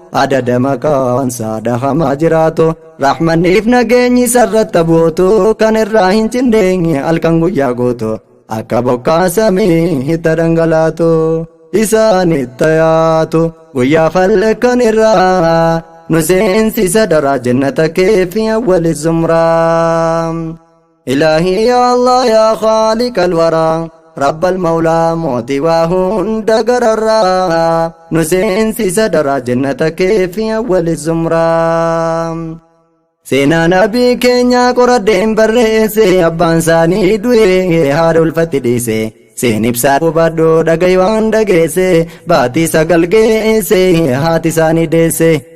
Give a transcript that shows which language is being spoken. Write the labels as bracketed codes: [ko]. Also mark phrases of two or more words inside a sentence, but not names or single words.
[om] Adada maqaan isaa dhahamaa jiraatu. Rahmanniif nageenyi sarratti buutu kan irraa hin cinne halkan guyyaa guutu. Akka bokkaa samii itti dhangalaatu. Isaan itti yaatu guyyaa falkan irraa. Nu seensisa dara jannata kee fi awwali zumraa. [ar] إلهي يا الله يا خالق الورى، رب المولى موتي وهند قررا، [om] nu seensisa dara jannata kee fi awwali zumraa. Seenaa nabii keenya qoradheen barreesse, abbaan isaanii du'e haadha ulfatti dhiise. Seen ibsaa hubadhu dhaga'i waan dhageesse, baatii sagal geesse haati isaanii deesse.